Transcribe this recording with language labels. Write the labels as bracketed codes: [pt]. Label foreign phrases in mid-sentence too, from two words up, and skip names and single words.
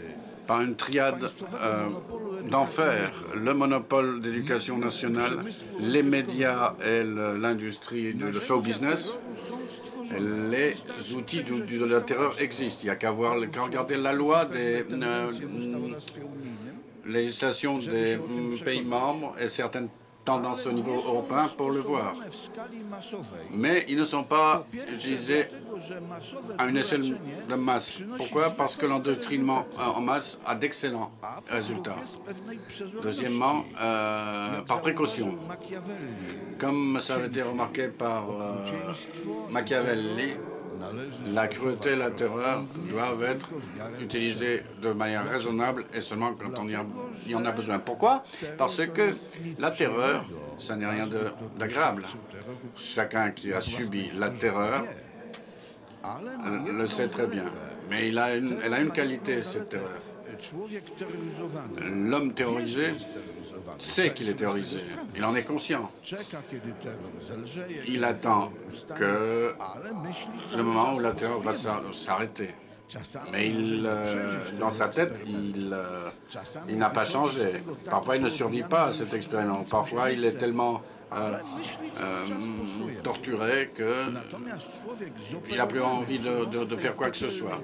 [fr] par une triade d'enfer, le monopole d'éducation nationale, les médias et l'industrie du show business. Les outils de la terreur existent. Il n'y a qu'à regarder la loi des législations des pays membres et certaines tendances au niveau européen pour le voir. [pl] w skali masowej. [fr] Mais ils ne sont pas utilisés [pl] Dlatego, że masowe [fr] à une échelle [pl] duraczenie [fr] de masse. Pourquoi? Parce que l'endoctrinement en masse a d'excellents résultats. [pl] bez pewnej przezorności. [fr] Deuxièmement, par précaution. Machiavelli Comme ça avait été remarqué par Machiavelli, la cruauté et la terreur doivent être utilisées de manière raisonnable et seulement quand il y en a besoin. Pourquoi? Parce que la terreur, ça n'est rien d'agréable. Chacun qui a subi la terreur le sait très bien. Mais elle a une qualité, cette terreur. [pl] człowiek terroryzowany [fr] L'homme terrorisé sait qu'il est terrorisé. Il en est conscient. [pl] czeka, kiedy terror zelżeje, [fr] Il attend que [pl] ale myśli [fr] le moment où la terreur va s'arrêter. Mais dans sa tête, il n'a pas changé. Parfois, il ne survit pas à cette expérience. Parfois, il est tellement torturé qu'il n'a plus envie de faire quoi que ce soit.